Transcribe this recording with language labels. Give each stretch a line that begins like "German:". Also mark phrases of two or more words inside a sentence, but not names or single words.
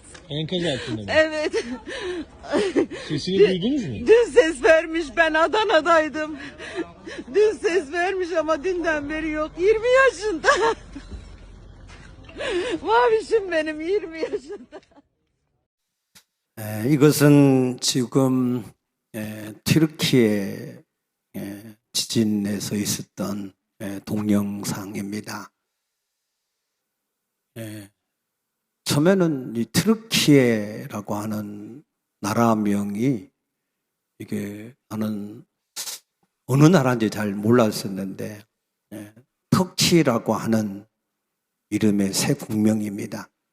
Turkish: Enkaz altında mı? Evet. Sesini duydunuz mu? Dün ses vermiş, ben Adana'daydım. Dün ses vermiş ama dünden beri yok. 20 yaşında. Mavişim benim 20 yaşında.
Korean: 이것은 지금 튀르키예 지진에서 있었던 동영상입니다. 처음에는 이 트르키예라고 하는 나라명이 이게 나는 어느 나라인지 잘 몰랐었는데 터키라고 하는 이름의 새 국명입니다.